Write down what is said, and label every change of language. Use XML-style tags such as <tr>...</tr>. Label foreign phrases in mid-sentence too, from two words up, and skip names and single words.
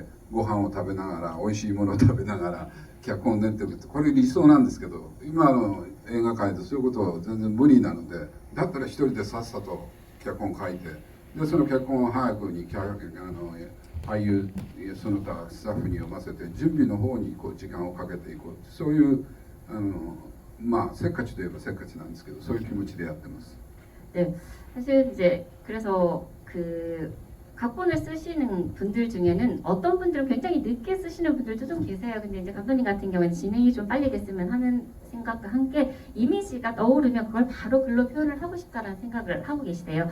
<ja>ご飯を食べながら美味しいものを食べながら脚本を練っていくって、これ理想なんですけど、今の映画界でそういうことは全然無理なので、だったら一人でさっさと脚本書いて、でその脚本を早くに俳優その他スタッフに読ませて準備の方に時間をかけていこう、そういうせっかちといえばせっかちなんですけど、そういう気持ちでやってます。</ja> <ko>네, 사실 이제 그래서 그 각본을 쓰시는 분들 중에는 어떤 분들은 굉장히 늦게 쓰시는 분들도 좀 계세요. 근데 이제 감독님 같은 경우는 진행이 좀 빨리 됐으면 하는 생각과 함께 이미지가 떠오르면 그걸 바로 글로 표현을 하고 싶다라는 생각을 하고 계시대요.</ko>